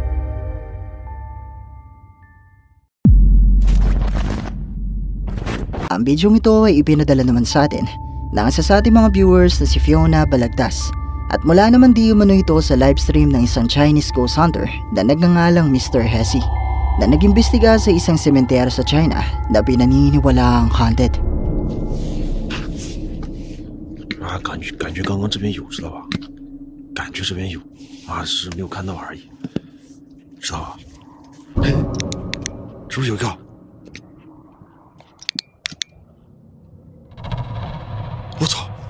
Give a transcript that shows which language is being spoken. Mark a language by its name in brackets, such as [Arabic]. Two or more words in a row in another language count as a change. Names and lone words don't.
[Filipino] Ang bidyong ito ay ipinadala naman sa atin ng isa sa ating mga viewers na si Fiona Balagtas. At mula naman di umano ito sa livestream ng isang [English] Chinese ghost hunter [Filipino] na nagngangalang Mr. Hesi na nag-imbestiga sa isang sementeryo sa China na pinaniniwalaang haunted. [Chinese] 感觉刚刚这边有，知道吧？感觉这边有，是没有看到而已，知道吧？哎，是不是有一个？我操！